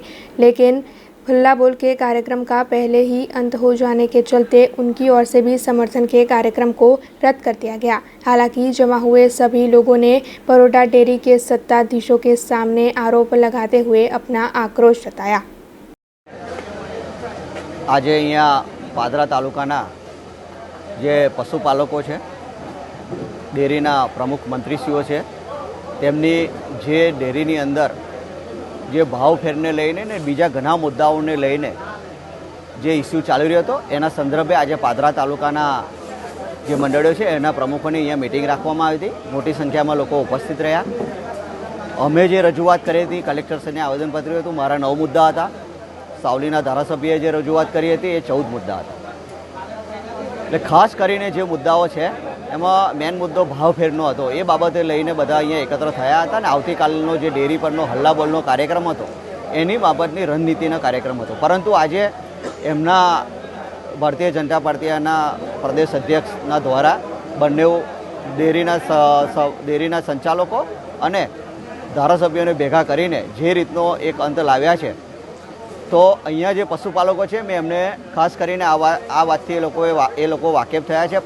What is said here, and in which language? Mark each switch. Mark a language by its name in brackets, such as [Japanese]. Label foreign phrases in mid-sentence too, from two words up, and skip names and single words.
[Hindi] लेकिन हल्ला बोल के कार्यक्रम का पहले ही अंत हो जाने के चलते उनकी ओर से भी समर्थन के कार्यक्रम को रद्द कर दिया गया. हालांकि जमा हुए सभी लोगों ने बड़ौदा डेयरी के सत्ताधीशों के सामने आरोप लगाते हुए अपना आक्रोश जताया. [Gujarati] આજ અહીંયા પાદરા તાલુકાના જે પશુપાલકો છે, ડેયરીના પ્રમુખ મંત્રીશ્રીઓ છે, તેમની જે ડેયરીની અંદર જે ભાવ ફેરને લઈને ને બીજા ઘણા મુદ્દાઓને લઈને જે ઇશ્યૂ ચાલી રહ્યો હતો એના સંદર્ભે આજ પાદરા તાલુકાના જે મંડળીઓ છે એના પ્રમુખોની અહીંયા મીટિંગ રાખવામાં આવી હતી. મોટી સંખ્યામાં લોકો ઉપસ્થિત રહ્યા. અમે જે રજૂઆત કરી હતી કલેક્ટરશ્રીને આવેદનપત્ર હતું, મારા 9 મુદ્દા હતા. સાવલીના ધારાસભ્યએ જે રજૂઆત કરી હતી એ 14 મુદ્દા હતા. એટલે ખાસ કરીને જે મુદ્દાઓ છે એમાં મેન મુદ્દો ભાવફેરનો હતો. એ બાબતે લઈને બધા અહીંયા એકત્ર થયા હતા અને આવતીકાલનો જે ડેરી પરનો હલ્લાબોલનો કાર્યક્રમ હતો એની બાબતની રણનીતિનો કાર્યક્રમ હતો. પરંતુ આજે એમના ભારતીય જનતા પાર્ટીના પ્રદેશ અધ્યક્ષના દ્વારા બંને ડેરીના સંચાલકો અને ધારાસભ્યોને ભેગા કરીને જે રીતનો એક અંત લાવ્યા છે, તો અહીંયા જે પશુપાલકો છે મેં એમને ખાસ કરીને આ વાતથી એ લોકો વાકેફ થયા છે.